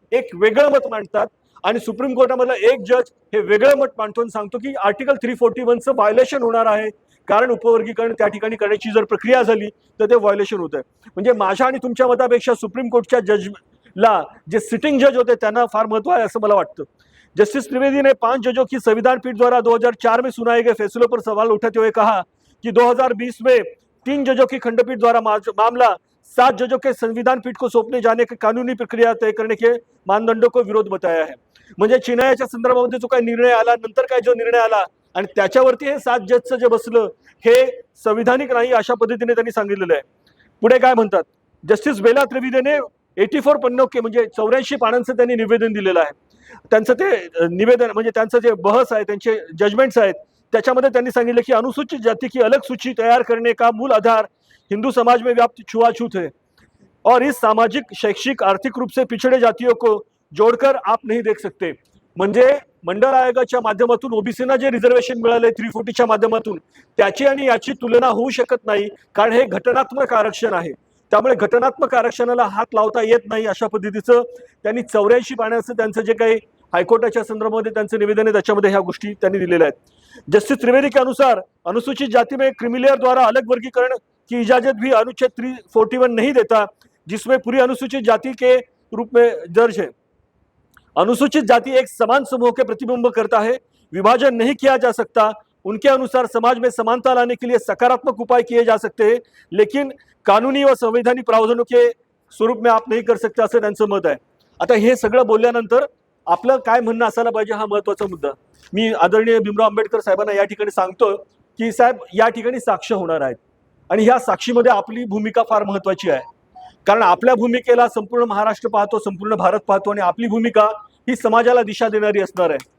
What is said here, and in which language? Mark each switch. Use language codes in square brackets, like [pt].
[mr] एक वेगळं मत मांडतात आणि सुप्रीम कोर्टामधला एक जज हे वेगळं मत मांडतो आणि सांगतो की आर्टिकल 341चं व्हायोलेशन होणार आहे, कारण उपवर्गीकरण त्या ठिकाणी करण्याची जर प्रक्रिया झाली तर ते व्हायोलेशन होत आहे. म्हणजे माझ्या आणि तुमच्या मतापेक्षा सुप्रीम कोर्टच्या जजला जे सिटिंग जज होते त्यांना फार महत्व आहे असं मला वाटतं. [hi] जस्टिस त्रिवेदी ने 5 जजों की संविधान पीठ द्वारा 2004 में सुनाए गए फैसलों पर सवाल उठाते हुए कहा कि 2020 में 3 जजों की खंडपीठ द्वारा मामला 7 जजों के संविधान पीठ को सौंपने जाने की कानूनी प्रक्रिया तय करने के मानदंडों को विरोध बताया है. [mr] म्हणजे चिनायाच्या संदर्भामध्ये जो काही निर्णय आला, नंतर काय जो निर्णय आला आणि त्याच्यावरती हे 7 जजचं जे बसलं हे संविधानिक नाही अशा पद्धतीने त्यांनी सांगितलेलं आहे. पुढे काय म्हणतात, जस्टिस बेला त्रिवेदीने [hi] 84 पन्नों के [mr] म्हणजे 84 पानांचं त्यांनी निवेदन दिलेलं आहे. त्यांचं ते निवेदन म्हणजे त्यांचं जे बहस आहे, त्यांचे जजमेंट्स आहेत, त्याच्यामध्ये त्यांनी सांगितलं की [hi] अनुसूचित जाति की अलग सूची तैयार करने का मूल आधार हिंदू समाज में व्याप्त छुआछूत है और इस सामाजिक, शैक्षिक, आर्थिक रूप से पिछड़े जातियों को जोड़कर आप नहीं देख सकते. [mr] म्हणजे मंडळ आयोगाच्या माध्यमातून ओबीसीना जे रिझर्वेशन मिळाले 340च्या माध्यमातून त्याची आणि याची तुलना होऊ शकत नाही, कारण हे घटनात्मक आरक्षण आहे. त्यामुळे घटनात्मक आरक्षणाला हात लावता येत नाही अशा पद्धतीचं त्यांनी 84 पानाचं त्यांचं जे काही हायकोर्टाच्या संदर्भामध्ये त्यांचं निवेदन आहे त्याच्यामध्ये ह्या गोष्टी त्यांनी दिलेल्या आहेत. [hi] जस्टिस त्रिवेदी के अनुसार अनुसूचित जाति में क्रिमिलेयर द्वारा अलग वर्गीकरण की इजाजत भी अनुच्छेद 341 नहीं देता, जिसमें पूरी अनुसूचित जाति के रूप में दर्ज है. अनुसूचित जाति एक समान समूह के प्रतिबिंब करता है, विभाजन नहीं किया जा सकता. उनके अनुसार समाज में समानता लाने के लिए सकारात्मक उपाय किए जा सकते हैं, लेकिन कानूनी व संवैधानिक प्रावधानों के स्वरूप में आप नहीं कर सकता [mr] असं त्यांचं मत आहे. आता हे सगळं बोलल्यानंतर आपलं काय म्हणणं असायला पाहिजे हा महत्वाचा मुद्दा. मी आदरणीय भीमराव आंबेडकर साहेबांना या ठिकाणी सांगतो की साहेब या ठिकाणी साक्ष होणार आहेत आणि ह्या साक्षीमध्ये आपली भूमिका फार महत्वाची आहे, कारण आपल्या भूमिकेला संपूर्ण महाराष्ट्र पाहतो, संपूर्ण भारत पाहतो आणि आपली भूमिका ही समाजाला दिशा देणारी असणार आहे.